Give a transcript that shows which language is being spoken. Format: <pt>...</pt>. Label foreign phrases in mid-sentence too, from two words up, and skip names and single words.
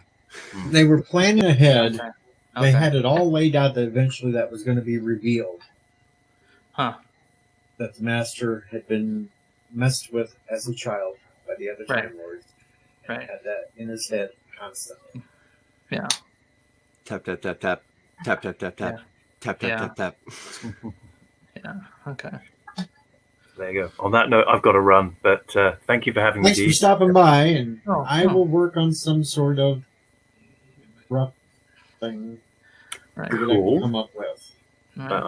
<en>They were planning ahead. Okay. They had it all laid out that eventually that was going to be revealed. Huh. That the master had been messed with as a child by the other Right. Time Lords. And Right. had that in his head constantly. Yeah. Tap tap tap tap tap tap tap tap Yeah. tap tap Yeah. tap tap. Yeah. Okay. There you go. On that note, I've got to run, but thank you for having Thanks me. for stopping by, and Oh, I will work on some sort of rough thing Right. that I Cool. can come up with. All Bye.</en>